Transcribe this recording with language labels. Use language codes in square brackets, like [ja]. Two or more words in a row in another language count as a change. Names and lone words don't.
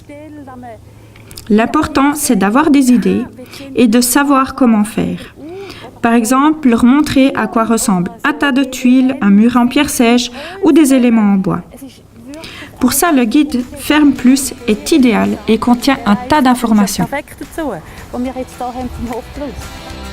[fr] L'important, c'est d'avoir des idées et de savoir comment faire. Par exemple, leur montrer à quoi ressemble un tas de tuiles, un mur en pierre sèche ou des éléments en bois. Pour ça, le guide Ferme Plus est idéal et contient un tas d'informations. [de] Perfekt dazu, die wir jetzt hier haben vom Hofplus.